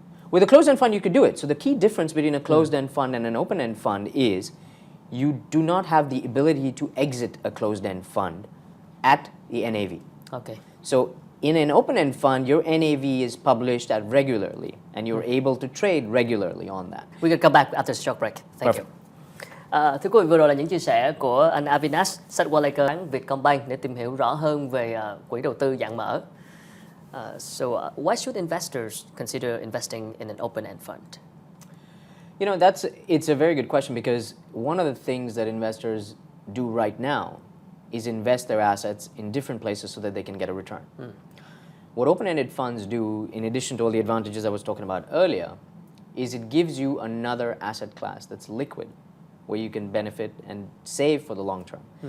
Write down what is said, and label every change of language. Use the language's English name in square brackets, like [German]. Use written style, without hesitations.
[English] With a closed-end fund, you could do it. So the key difference between a closed-end fund and an open-end fund is you do not have the ability to exit a closed-end fund at the NAV. Okay. So in an open-end fund, your NAV is published at regularly, and you're able to trade regularly on that. We can come back after a short break. Thank you. [Vietnamese] Thưa quý vị, vừa rồi là những chia sẻ của anh Avinash, sách Quality Vietcombank để tìm hiểu rõ hơn về quỹ đầu tư dạng mở. [English] So why should investors consider investing in an open-end fund? You know, it's a very good question, because one of the things that investors do right now is invest their assets in different places so that they can get a return. What open-ended funds do, in addition to all the advantages I was talking about earlier, is it gives you another asset class that's liquid, where you can benefit and save for the long term.